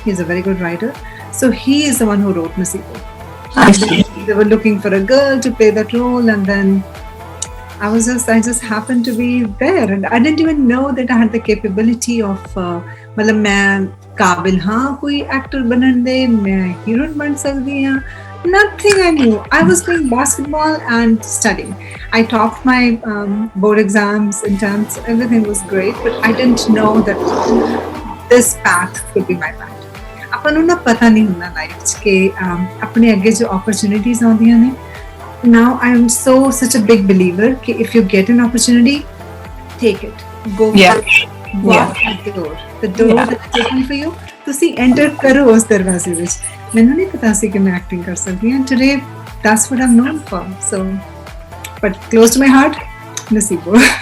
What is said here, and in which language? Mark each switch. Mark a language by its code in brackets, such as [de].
[en] He's a very good writer, so he is the one who wrote Nasibo. They were looking for a girl to play that role, and then I just happened to be there, and I didn't even know that I had the capability of [pa] मतलब मैं काबिल हाँ कोई actor बनने दे, मैं heroine बन सकती हाँ, [en] nothing I knew. I was playing basketball and studying. I topped my board exams in 10th. Everything was great, but I didn't know that this path could be my path. [pa] ਆਪਾਂ ਨੂੰ ਨਾ ਪਤਾ ਨਹੀਂ ਹੁੰਦਾ life 'ਚ ਕਿ ਆਪਣੇ ਅੱਗੇ ਜੋ opportunities ਆਉਂਦੀਆਂ ਨੇ। [en] Now I am such a big believer कि if you get an opportunity, take it. Go for it. Walk at the door. The door that's open for you. [pa] ਤੁਸੀਂ enter ਕਰੋ ਉਸ ਦਰਵਾਜ਼ੇ ਵਿੱਚ। ਮੈਨੂੰ ਨਹੀਂ ਪਤਾ ਸੀ ਕਿ ਮੈਂ ਐਕਟਿੰਗ ਕਰ ਸਕਦੀ ਹਾਂ। [en] Today that's what I'm known for. So, but close to my heart, Nasibo.